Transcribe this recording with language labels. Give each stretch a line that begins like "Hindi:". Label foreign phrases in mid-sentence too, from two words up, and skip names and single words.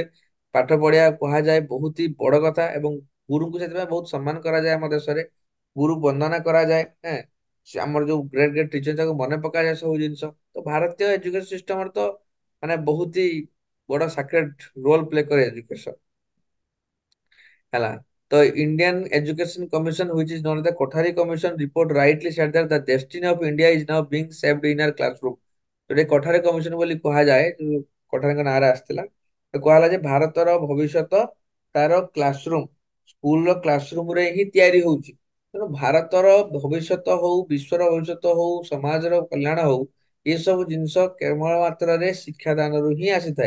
Odia: ପାଠ ପଢିବା କୁହାଯାଏ ବହୁତ ହି ବଡ କଥା, ଏବଂ ଗୁରୁଙ୍କୁ ସେଥିପାଇଁ ବହୁତ ସମ୍ମାନ କରାଯାଏ ଆମ ଦେଶରେ, ଗୁରୁ ବନ୍ଦନା କରାଯାଏ। ହେଁ, ଆମର ଯୋଉ
English: great great teacher
Odia: ତାକୁ ମନେ ପକାଯାଏ ସବୁ ଜିନିଷ। ତ ଭାରତୀୟ
English: education systemରେ
Odia: ତ ମାନେ ବହୁତ ହି ବଡ
English: sacred role play
Odia: କରେ ଏଜୁକେସନ, ହେଲା।
English: ତ Indian Education Commission which is known as the Kothari Commission report rightly said that the destiny of India is now being shaped in our classroom।
Odia: ଯୋଉଟା କୋଠାରୀ କମିଶନ ବୋଲି କୁହାଯାଏ, କୋଠାରୀଙ୍କ ନାଁରେ ଆସିଥିଲା, ତ କୁହାଗଲା ଯେ ଭାରତର ଭବିଷ୍ୟତ ତାର
English: classroom school classroom
Odia: ରେ ହିଁ ତିଆରି ହଉଛି। ତେଣୁ ଭାରତର ଭବିଷ୍ୟତ ହଉ, ବିଶ୍ୱର ଭବିଷ୍ୟତ ହଉ, ସମାଜର କଲ୍ୟାଣ ହଉ, ଏସବୁ ଜିନିଷ କେବଳ ମାତ୍ରାରେ ଶିକ୍ଷାଦାନରୁ ହିଁ ଆସିଥାଏ।